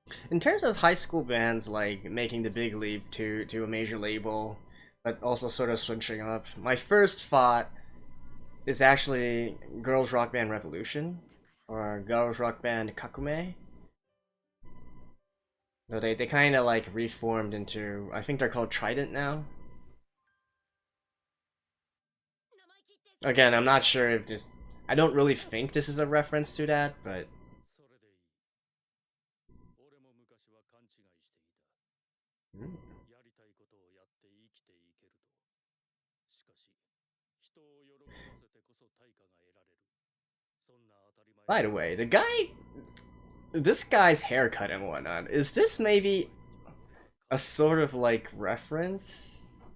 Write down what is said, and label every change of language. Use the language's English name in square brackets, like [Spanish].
[English] In terms of high school bands like making the big leap to a major label, but also sort of switching up, my first thought is actually Girls Rock Band Revolution or Girls Rock Band Kakume. No, they kind of like reformed into, I think they're called Trident now. Again, I'm not sure if this, I don't really think this is a reference to that, but [Japanese] それでいい。俺も昔は勘違いしていた。 hmm. やりたいことをやって生きていけると。しかし、人を喜ばせてこそ対価が得られる。そんな当たり前。 [English] By the way, the guy, this guy's haircut and whatnot, is this maybe a sort of like reference?